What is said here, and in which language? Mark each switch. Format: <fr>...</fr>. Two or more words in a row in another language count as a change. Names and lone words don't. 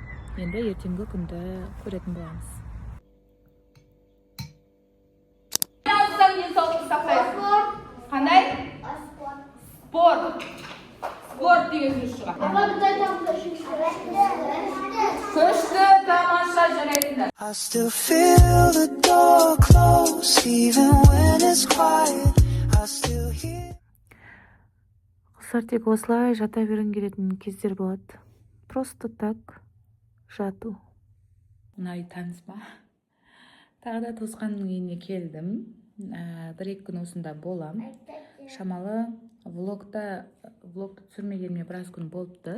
<kk>Енді ертеңгі күнді көретін боламыз. Қандай? Спорт деген сөз шығады. Күшті, тамаша жарайды.</kk> <en>I still feel the door close even when it's quiet. I still hear.</en> <kk>Құсар тек осылай жата бергің келетін кездер болады.</kk> <ru>Просто так</ru> <kk>жату. Мына үй таныс па? Тағы да туысқанның үйіне келдім. Бір-екі күн осында болам. Шамалы влогты түсірмегеніме біраз күн болыпты.</kk>